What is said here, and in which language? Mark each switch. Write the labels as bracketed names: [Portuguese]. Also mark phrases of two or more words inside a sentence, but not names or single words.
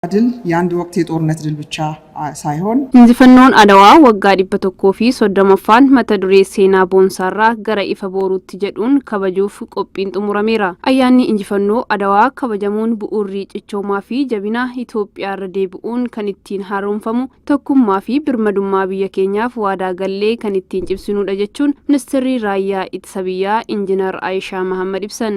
[Amharic] ድል የአንድ ወቅት የጦርነት ድል ብቻ ሳይሆን እንጂፈኖን አድዋ ወጋ [Oromo] 130ffaan mata duree seenaa boonsaarraa gara ifa booruutti jedhuun kabajuuf qophiin xumurameera. Ayyaanni injifannoo adawaa kabajamuun bu'uurri cichoomaa fi jabina Itoophiyaarra deebi'uun kan ittiin haaromfamu tokkummaa fi birmadummaa biyya keenyaaf waadaa gallee kan ittiin cimsinuudha jechuun ministeerri raayyaa ittisa biyyaa Injiinar Aayishaa Mahammad ibsan.